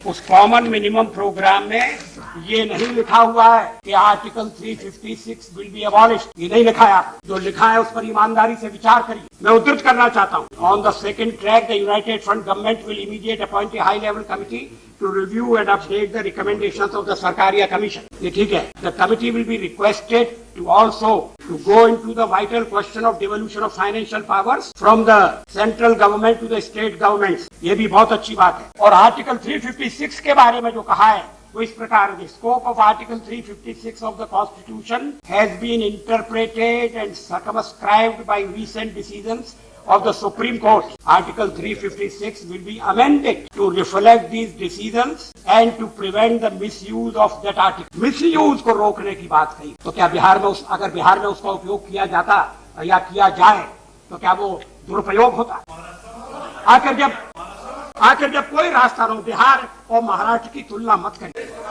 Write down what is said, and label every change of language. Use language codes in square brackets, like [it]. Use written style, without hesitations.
[hi] उस common minimum programme में ये नहीं लिखा हुआ है कि आर्टिकल 356 [en] will be abolished, [hi] ये नहीं लिखा है। जो लिखा है उस पर ईमानदारी से विचार करिए। मैं उद्धृत करना चाहता हूँ, [en] On the second track the united front government will immediate appoint a high level committee to review and update the recommendations of the Sarkaria Commission. [hi] ये ठीक है। [en] The committee will be requested to also to go into the vital question of devolution of financial powers from the central government to the state governments. [hi] ये भी बहुत अच्छी बात है। और आर्टिकल 356 के बारे में जो कहा है वो इस प्रकार है, [en] scope of Article 356 of the Constitution has been interpreted and circumscribed by recent decisions of the Supreme Court. Article 356 will be amended to reflect these decisions and to prevent the misuse of that article. [hi] Misuse को रोकने की बात कही, तो क्या अगर बिहार में उसका उपयोग किया जाता या किया जाए तो क्या वो दुरुपयोग होता? आखिर जब कोई रास्ता न हो, बिहार और महाराष्ट्र की तुलना मत करिए।